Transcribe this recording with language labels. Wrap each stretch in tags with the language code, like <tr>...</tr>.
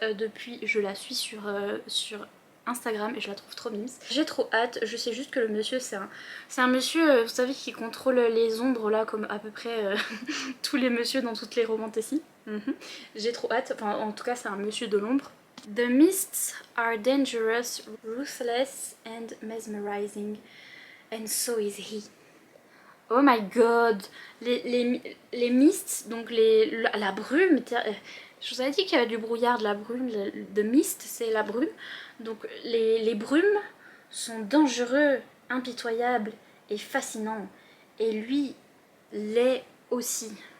<fr>Depuis je la suis sur Instagram et je la trouve trop mimes. J'ai trop hâte, je sais juste que le monsieur c'est un monsieur, vous savez, qui contrôle les ombres là comme à peu près tous les messieurs dans toutes les romantasy. J'ai trop hâte, enfin en tout cas c'est un monsieur de l'ombre.</fr> <en>The mists are dangerous, ruthless and mesmerizing, and so is he. Oh my god,</en> <fr>les mists, donc la brume, je vous avais dit qu'il y avait du brouillard, de la brume, de mist c'est la brume, donc les brumes sont dangereux, impitoyables et fascinants, et lui l'est aussi.</fr>